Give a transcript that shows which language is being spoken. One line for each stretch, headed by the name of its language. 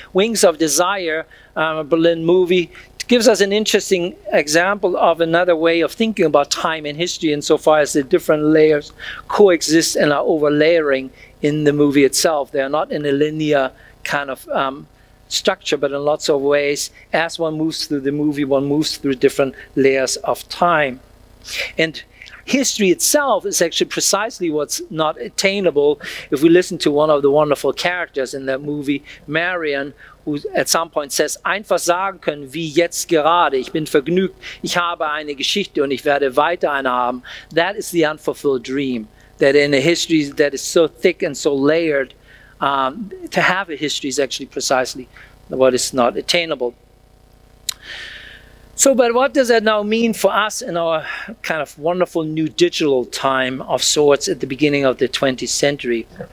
English: Wings of Desire, a Berlin movie, gives us an interesting example of another way of thinking about time and history insofar as the different layers coexist and are overlayering in the movie itself. They are not in a linear kind of structure, but in lots of ways, as one moves through the movie, one moves through different layers of time. And history itself is actually precisely what's not attainable. If we listen to one of the wonderful characters in that movie, Marion, who at some point says,
German: einfach sagen können, wie jetzt gerade, ich bin vergnügt, ich habe eine Geschichte und ich werde weiter eine haben.
English: That is the unfulfilled dream, that in a history that is so thick and so layered, to have a history is actually precisely what is not attainable. So, but what does that now mean for us in our kind of wonderful new digital time of sorts at the beginning of the 20th century?